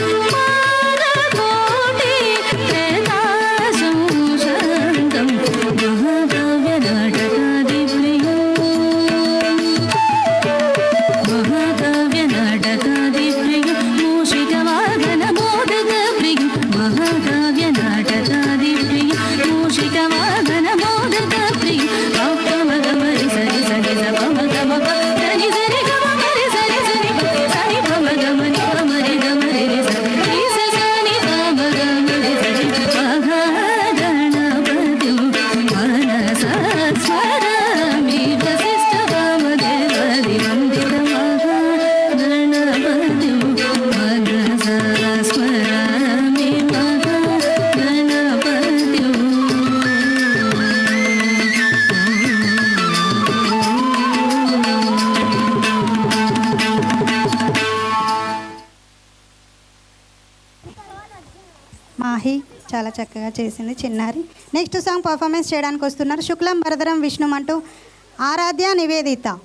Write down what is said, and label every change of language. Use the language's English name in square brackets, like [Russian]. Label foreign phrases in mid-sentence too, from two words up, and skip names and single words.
[Sanskrit] मानकोटि प्रकाशं चन्दं महाकाव्यनाटकादिप्रियं मूषिकवाहनमोदकप्रियं महाकाव्यनाटकादिप्रियं मूषिकवाहनमोदकप्रियं पमगमरि सरि सरि स पमगमप सरि सरि गमरि सरि सरि सरि पमगमरि पमरि गमरि रि सरि स सनि पमगमरि सरि महागणपतिं मनसा स्मरामि वसिष्ठवामदेवादिवन्दितं महागणपतिं मनसा स्मरामि महागणपतिं. [Telugu] మాహి చాలా చక్కగా చేసింది చిన్నారి. [English] next song performance [Telugu] చేయడానికి వస్తున్నారు శుక్లం వరదరం విష్ణుం అంటూ ఆరాధ్య నివేదిత.